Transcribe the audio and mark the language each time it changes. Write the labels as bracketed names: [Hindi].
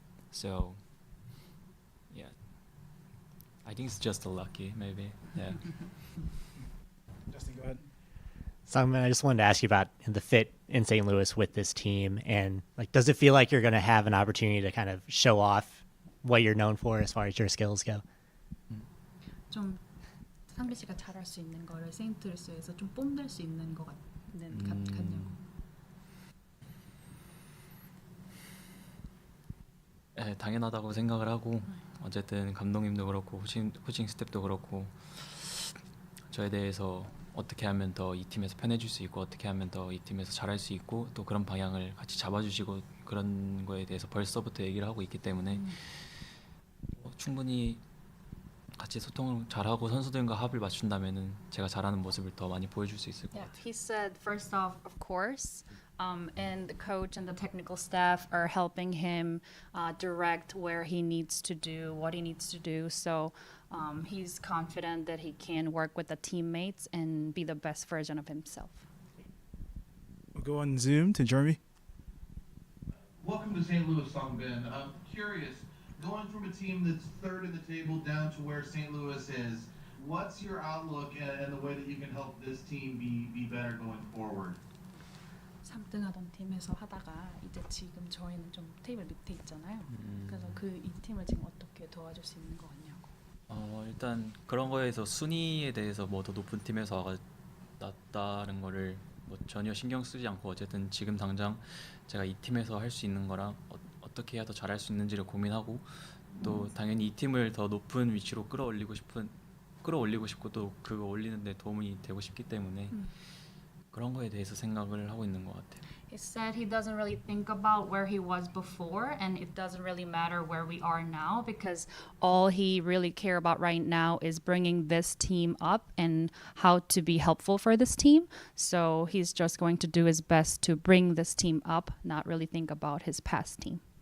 [English] So, yeah, I think it's just a lucky maybe. Yeah. Justin, go ahead. Sangbin, I just wanted to ask you about the fit in St. Louis with this team, and like, does it feel like you're going to have an opportunity to kind of show off what you're known for as far as your skills go? [Korean] 좀 상빈 씨가 잘할 수 있는 거를 세인트루이스에서 좀 뽐낼 수 있는 것 같냐고. 네, 당연하다고 생각을 하고 어쨌든 감독님도 그렇고 코칭 스태프도 그렇고 저에 대해서 어떻게 하면 더 이 팀에서 편해질 수 있고 어떻게 하면 더 이 팀에서 잘할 수 있고 또 그런 방향을 같이 잡아주시고 그런 거에 대해서 벌써부터 얘기를 하고 있기 때문에 충분히 같이 소통을 잘하고 선수들과 합을 맞춘다면은 제가 잘하는 모습을 더 많이 보여줄 수 있을 것 [English] Yeah, [Korean] 같아요. [English] he said first off, of course, and the coach and the technical staff are helping him direct where he needs to do, what he needs to do. So he's confident that he can work with the teammates and be the best version of himself. We'll go on Zoom to Jeremy. Welcome to St. Louis, Sangbin. I'm curious, going from a team that's third in the table down to where St. Louis is, what's your outlook and the way that you can help this team be better going forward? [Korean] 3등하던 팀에서 하다가 이제 지금 저희는 좀 테이블 밑에 있잖아요. 그래서 이 팀을 지금 어떻게 도와줄 수 있는 거 같냐고. 일단 그런 거에서 순위에 대해서 뭐 더 높은 팀에서 낫다는 거를 뭐 전혀 신경 쓰지 않고 어쨌든 지금 당장 제가 이 팀에서 할 수 있는 거랑 어떻게 해야 더 잘할 수 있는지를 고민하고 또 당연히 이 팀을 더 높은 위치로 끌어올리고 싶고 또 그거 올리는 데 도움이 되고 싶기 때문에 그런 거에 대해서 생각을 하고 있는 것 같아요. [English] He said he doesn't really think about where he was before, and it doesn't really matter where we are now because all he really care about right now is bringing this team up and how to be helpful for this team. So he's just going to do his best to bring this team up, not really think about his past team.